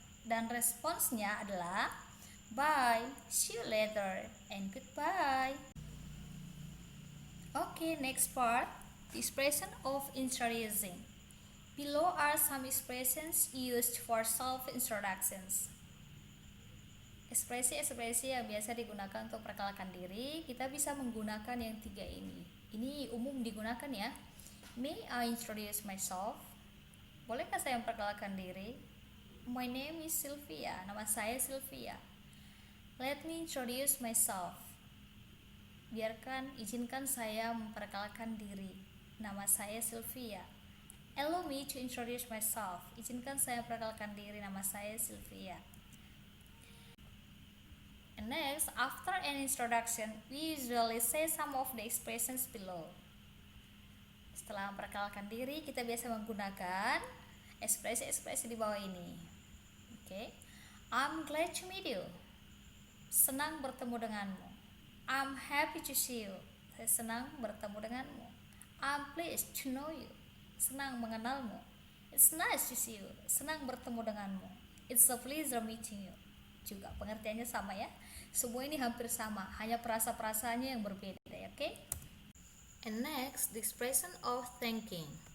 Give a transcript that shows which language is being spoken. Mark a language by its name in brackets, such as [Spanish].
[Indonesian] Dan responsnya adalah [English] bye, see you later, and goodbye. Okay, next part, the expression of introducing. Below are some expressions used for self-introductions. [Indonesian] Ekspresi-ekspresi yang biasa digunakan untuk perkenalkan diri, kita bisa menggunakan yang tiga ini. Ini umum digunakan ya. [English] May I introduce myself? [Indonesian] Bolehkah saya memperkenalkan diri? [English] My name is Sylvia. [Indonesian] Nama saya Sylvia. [English] Let me introduce myself. [Indonesian] Izinkan saya memperkenalkan diri. Nama saya Sylvia. [English] Allow me to introduce myself. [Indonesian] Izinkan saya memperkenalkan diri, nama saya Sylvia. [English] And next, after an introduction, we usually say some of the expressions below. [Indonesian] Setelah memperkenalkan diri, kita biasa menggunakan ekspresi-ekspresi di bawah ini. Okay. [English] I'm glad to meet you. [Indonesian] Senang bertemu denganmu. [English] I'm happy to see you. [Indonesian] Saya senang bertemu denganmu. [English] I'm pleased to know you. [Indonesian] Senang mengenalmu. [English] It's nice to see you. [Indonesian] Senang bertemu denganmu. [English] It's a pleasure meeting you. [Indonesian] Juga pengertiannya sama ya. Semua ini hampir sama, hanya perasa-perasanya yang berbeda ya, oke? [English] And next, the expression of thanking.